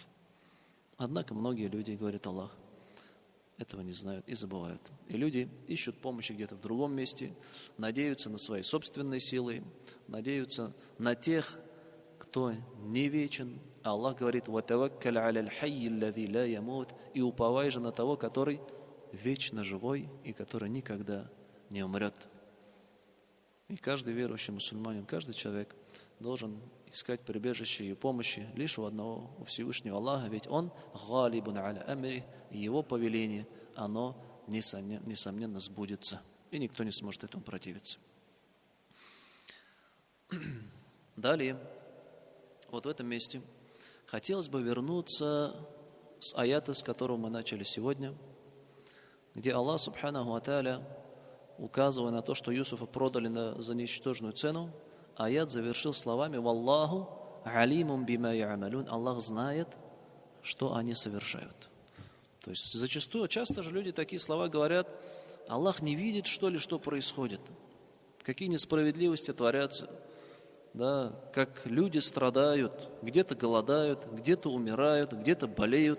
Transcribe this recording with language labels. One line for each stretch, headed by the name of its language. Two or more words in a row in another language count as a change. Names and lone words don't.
Russian: Однако многие люди, говорит Аллах, этого не знают и забывают. И люди ищут помощи где-то в другом месте, надеются на свои собственные силы, надеются на тех, кто не вечен. А Аллах говорит:
Arabic: «وتوكل على الحي الذي لا يموت».
Russian: И уповай же на того, который вечно живой и который никогда не умрет. И каждый верующий мусульманин, каждый человек должен искать прибежище и помощи лишь у одного, у Всевышнего Аллаха, ведь Он
Arabic: غالب على أمره,
Russian: и Его повеление, оно несомненно сбудется, и никто не сможет этому противиться. Далее, вот в этом месте хотелось бы вернуться с аята, с которого мы начали сегодня, где Аллах
Arabic: سبحانه وتعالى,
Russian: указывая на то, что Юсуфа продали за ничтожную цену, аят завершил словами:
Arabic: «والله عليم بما يعملون».
Russian: Аллах знает, что они совершают. То есть зачастую, часто же люди такие слова говорят: Аллах не видит, что ли, что происходит, какие несправедливости творятся, да, как люди страдают, где-то голодают, где-то умирают, где-то болеют.